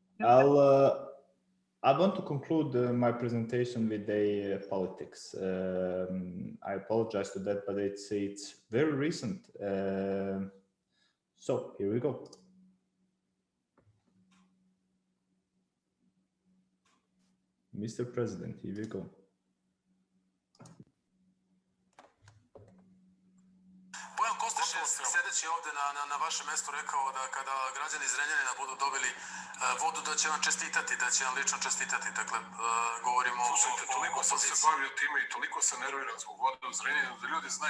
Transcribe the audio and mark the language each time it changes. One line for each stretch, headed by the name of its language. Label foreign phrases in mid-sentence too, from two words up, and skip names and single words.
English: I want to conclude my presentation with the politics. I apologize for that, but it's very recent. So here we go. Mr. President, here we go.
Serbian: Sedeći ovdje na vašem mjestu rekao da kada građani iz Zrenjanina budu dobili vodu da će vam čestitati, da će vam lično čestitati. Dakle, govorimo o opoziciji. Toliko sam se bavio time i toliko se nerviram zbog vode u Zrenjaninu da ljudi znaju.